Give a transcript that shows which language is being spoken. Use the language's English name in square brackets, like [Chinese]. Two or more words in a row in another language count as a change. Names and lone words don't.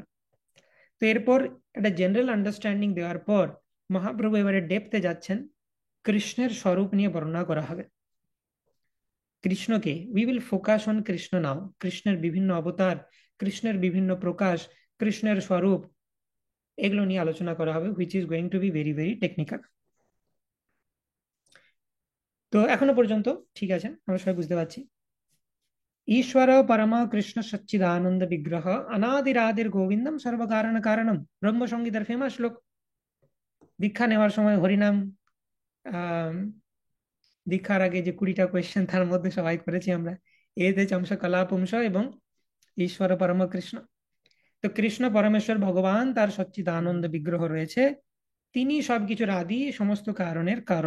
[Bangla] তো এরপর একটা [English] general understanding [Bangla] দেওয়ার পর মহাপ্রভু এবারে ডেপথে যাচ্ছেন, কৃষ্ণের স্বরূপ নিয়ে বর্ণনা করা হবে। কৃষ্ণকে [English] we will focus on Krishna now, [Bangla] কৃষ্ণের বিভিন্ন অবতার, কৃষ্ণের বিভিন্ন প্রকাশ, কৃষ্ণের স্বরূপ, এগুলো নিয়ে আলোচনা করা হবে, [English] which is going to be very very technical. [Bangla] তো এখনো পর্যন্ত ঠিক আছে, আমরা সবাই বুঝতে পারছি। [Sanskrit] ईश्वर परम कृष्ण सच्चिदानंद विग्रह अनादिरादिर गोविंदम सर्व कारण कारणम, [Bangla] ব্রহ্ম সংগীতের ফেমাস শ্লোক। দীক্ষা নেওয়ার সময় হরিনাম, আহ দীক্ষার আগে যে 20টা কোয়েশ্চেন তার মধ্যে সবাই করেছি আমরা, [Sanskrit] এতে চমস কলা পুংস [Bangla] এবং [Sanskrit] ঈশ্বর পরম কৃষ্ণ। [Bangla] তো কৃষ্ণ পরমেশ্বর ভগবান, তার সচ্চিদানন্দ বিগ্রহ রয়েছে, তিনি সবকিছুর আদি, সমস্ত কারণের কারণ।